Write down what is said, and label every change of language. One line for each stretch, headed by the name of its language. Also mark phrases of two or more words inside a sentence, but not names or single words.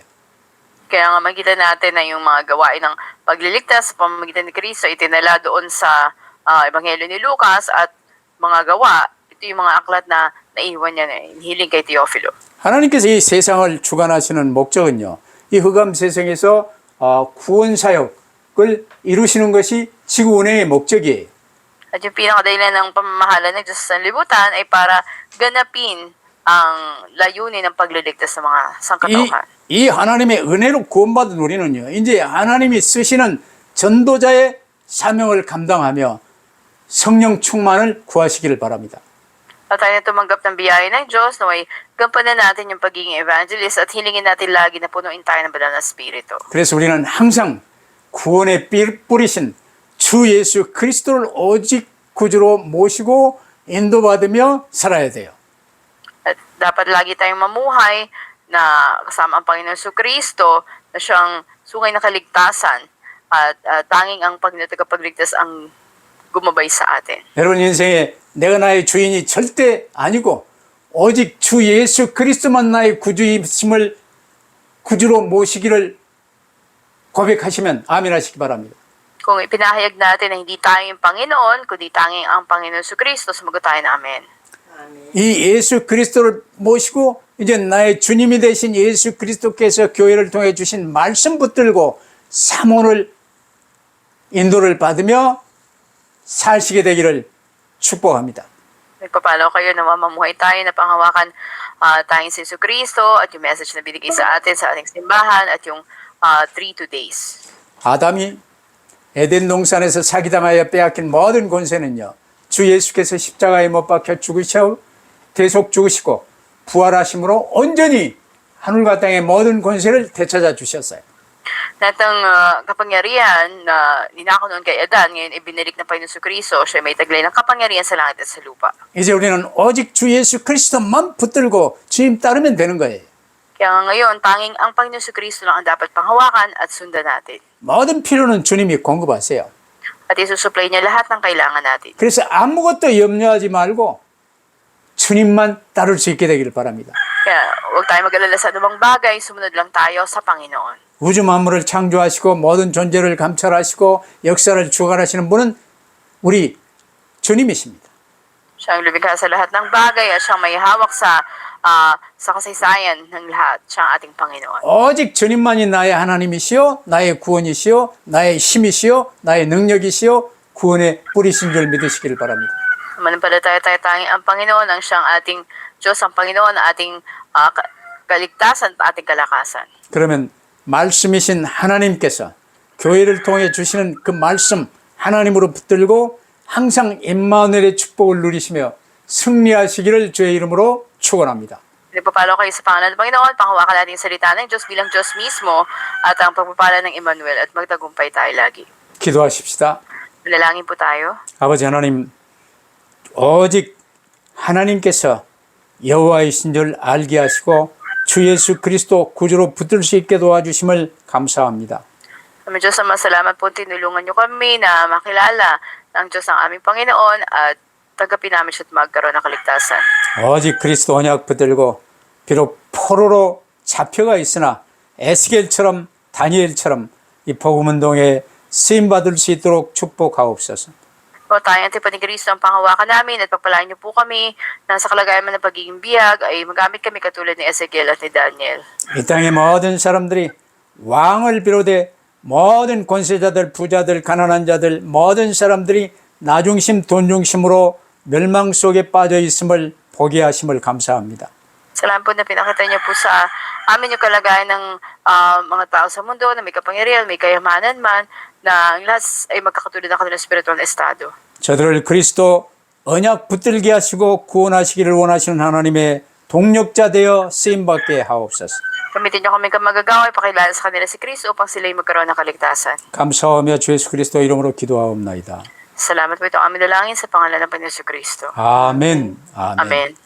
Filipino: Kaya nga makita natin na yung mga gawain ng pagliligtas sa pamamagitan ni Kristo itinala doon sa Ebanghelyo ni Lucas at mga gawa ito yung mga aklat na naiwan niya na hiling kay Teofilo.
Korean: 하나님께서 이 세상을 주관하시는 목적은요, 이 흑암 세상에서 구원 사역을 이루시는 것이 지구 운행의 목적이에요.
Filipino: At yung pinakadahilan ng pamamahala ng Diyos sa sanlibutan ay para ganapin ang layunin ng pagliligtas ng mga sangkatauhan.
Korean: 이 하나님의 은혜로 구원받은 우리는요, 이제 하나님이 쓰시는 전도자의 사명을 감당하며 성령 충만을 구하시기를 바랍니다.
Filipino: At tayo na tumanggap ng biyaya ng Diyos, naway gampanan natin yung pagiging evangelist at hilingin natin lagi na punuin tayo ng banal na spirito.
Korean: 그래서 우리는 항상 구원의 뿌리신 주 예수 그리스도를 오직 구주로 모시고 인도받으며 살아야 돼요.
Filipino: At dapat lagi tayong mamuhay na kasama ang Panginoon Kristo na siyang sungay na kaligtasan at tanging ang Panginoon tagapagligtas ang gumabay sa atin.
Korean: 여러분 인생에 내가 나의 주인이 절대 아니고 오직 주 예수 그리스도만 나의 구주임을 구주로 모시기를 고백하시면 아멘 하시기 바랍니다.
Filipino: Kung ipinahayag natin na hindi tayo yung Panginoon, kundi tanging ang Panginoon Kristo, sumagot tayo na amen.
Korean: 이 예수 그리스도를 모시고 이제 나의 주님이 되신 예수 그리스도께서 교회를 통해 주신 말씀 붙들고 사모를 인도를 받으며 사시게 되기를 축복합니다.
Filipino: Nagpapalo kayo na mamamuhay tayo na panghawakan tanging si Kristo at yung message na binigay sa atin sa ating simbahan at yung 3 days.
Korean: 아담이 에덴 동산에서 사기당하여 빼앗긴 모든 권세는요, 주 예수께서 십자가에 못 박혀 죽으셔 대속 죽으시고 부활하심으로 온전히 하늘과 땅의 모든 권세를 되찾아 주셨어요.
Filipino: Lahat ng kapangyarihan na ninakaw noon kay Adan, ngayon ibinalik ng Panginoon Kristo, siya may taglay ng kapangyarihan sa langit at sa lupa.
Korean: 이제 우리는 오직 주 예수 그리스도만 붙들고 주님 따르면 되는 거예요.
Filipino: Kaya ngayon, tanging ang Panginoon Kristo lang ang dapat panghawakan at sundan natin.
Korean: 모든 필요는 주님이 공급하세요.
Filipino: At isusupply niya lahat ng kailangan natin.
Korean: 그래서 아무것도 염려하지 말고 주님만 따를 수 있게 되기를 바랍니다.
Filipino: Kaya huwag tayo mag-alala sa anumang bagay, sumunod lang tayo sa Panginoon.
Korean: 우주 만물을 창조하시고 모든 존재를 감찰하시고 역사를 주관하시는 분은 우리 주님이십니다.
Filipino: Siya ang lumikha sa lahat ng bagay at siyang may hawak sa kasaysayan ng lahat. Siya ang ating Panginoon.
Korean: 오직 주님만이 나의 하나님이시요 나의 구원이시요 나의 힘이시요 나의 능력이시요 구원의 뿌리신 줄 믿으시기를 바랍니다.
Filipino: Manampalataya tayo tanging ang Panginoon, ang siyang ating Diyos, ang Panginoon, ang ating kaligtasan at ating kalakasan.
Korean: 그러면 말씀이신 하나님께서 교회를 통해 주시는 그 말씀 하나님으로 붙들고 항상 임마누엘의 축복을 누리시며 승리하시기를 주의 이름으로 축원합니다.
Filipino: Nagpapalo kayo sa pangalan ng Panginoon, panghawakan natin yung salita ng Diyos bilang Diyos mismo at ang pagpapala ng Emmanuel at magtagumpay tayo lagi.
Korean: 기도하십시다.
Filipino: Manalangin po tayo.
Korean: 아버지 하나님, 오직 하나님께서 여호와이신 줄 알게 하시고 주 예수 그리스도 구주로 붙들 수 있게 도와주심을 감사합니다.
Filipino: Aming Diyos, salamat po, tinulungan niyo kami na makilala ng Diyos ang aming Panginoon at tagapin namin siya at magkaroon ng kaligtasan.
Korean: 오직 그리스도 언약 붙들고 비록 포로로 잡혀가 있으나 에스겔처럼 다니엘처럼 이 복음운동에 쓰임받을 수 있도록 축복하옵소서.
Filipino: O tayo ang tipan ni Kristo ang panghawakan namin at pagpalain niyo po kami na sa kalagayan man ng pagiging biyag ay magamit kami katulad ni Ezekiel at ni Daniel.
Korean: 이 땅의 모든 사람들이 왕을 비롯해 모든 권세자들, 부자들, 가난한 자들, 모든 사람들이 나중심, 돈중심으로 멸망 속에 빠져 있음을 보게 하심을 감사합니다.
Filipino: Salamat po na pinakita niyo po sa amin yung kalagayan ng mga tao sa mundo na may kapangyarihan, may kayamanan man, na ang lahat ay magkakatulad ng kanilang spiritual na estado.
Korean: 저들을 그리스도 언약 붙들게 하시고 구원하시기를 원하시는 하나님의 동력자 되어 쓰임받게 하옵소서.
Filipino: Gamitin niyo kami magagawa, ipakilala sa kanila si Kristo upang sila'y magkaroon ng kaligtasan.
Korean: 감사하며 주 예수 그리스도 이름으로 기도하옵나이다.
Filipino: Salamat po itong aming dalangin sa pangalan ng Panginoon Kristo.
Korean: 아멘. 아멘.
Filipino: Amen.